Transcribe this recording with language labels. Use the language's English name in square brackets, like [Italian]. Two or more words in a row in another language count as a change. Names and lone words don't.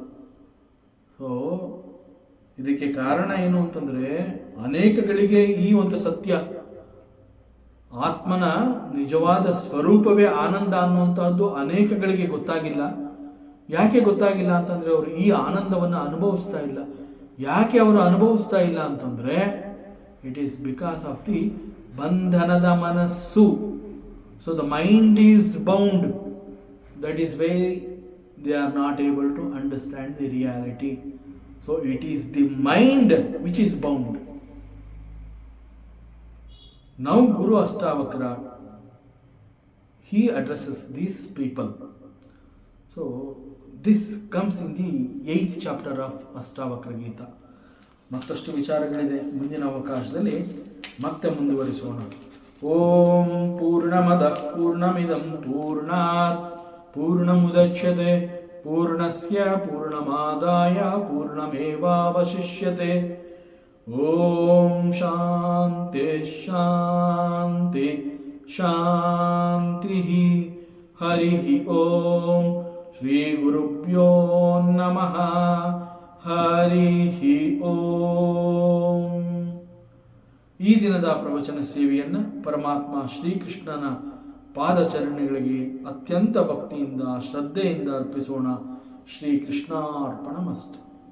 [Kannada] ಸೊ ಇದಕ್ಕೆ ಕಾರಣ ಏನು ಅಂತಂದ್ರೆ, ಅನೇಕಗಳಿಗೆ ಈ ಒಂದು ಸತ್ಯ, ಆತ್ಮನ ನಿಜವಾದ ಸ್ವರೂಪವೇ ಆನಂದ ಅನ್ನುವಂತಹದ್ದು ಅನೇಕಗಳಿಗೆ ಗೊತ್ತಾಗಿಲ್ಲ. ಯಾಕೆ ಗೊತ್ತಾಗಿಲ್ಲ ಅಂತಂದ್ರೆ, ಅವರು ಈ ಆನಂದವನ್ನು ಅನುಭವಿಸ್ತಾ ಇಲ್ಲ. ಯಾಕೆ ಅವರು ಅನುಭವಿಸ್ತಾ ಇಲ್ಲ ಅಂತಂದ್ರೆ, [English] it is because of the [Kannada] ಬಂಧನದ ಮನಸ್ಸು. [English] So the mind is bound. That is why they are not able to understand the reality. So it is the mind which is bound. Now Guru Astavakra, he addresses these people. So this comes in the 8th chapter of Astavakra Gita. [Kannada] ಮತ್ತಷ್ಟು ವಿಚಾರಗಳಿದೆ, ಮುಂದಿನ ಅವಕಾಶದಲ್ಲಿ ಮತ್ತೆ ಮುಂದುವರಿಸೋಣ. [Sanskrit] ಓಂ ಪೂರ್ಣಮದಃ ಪೂರ್ಣಮಿದಂ ಪೂರ್ಣಾತ್ ಪೂರ್ಣಮುದಚ್ಯತೆ ಪೂರ್ಣಸ್ಯ ಪೂರ್ಣಮಾದಾಯ ಪೂರ್ಣಮೇವಾವಶಿಷ್ಯತೆ. ಓಂ ಶಾಂತಿ ಶಾಂತಿ ಶಾಂತಿ. ಹರಿ ಓಂ. ಶ್ರೀ ಗುರುಭ್ಯೋ ನಮಃ. ಹರಿ ಓಂ. [Kannada] ಈ ದಿನದ ಪ್ರವಚನ ಸೇವೆಯನ್ನು ಪರಮಾತ್ಮ ಶ್ರೀಕೃಷ್ಣನ ಪಾದಚರಣೆಗಳಿಗೆ ಅತ್ಯಂತ ಭಕ್ತಿಯಿಂದ ಶ್ರದ್ಧೆಯಿಂದ ಅರ್ಪಿಸೋಣ. [Sanskrit] ಶ್ರೀಕೃಷ್ಣಾರ್ಪಣಮಸ್ತು.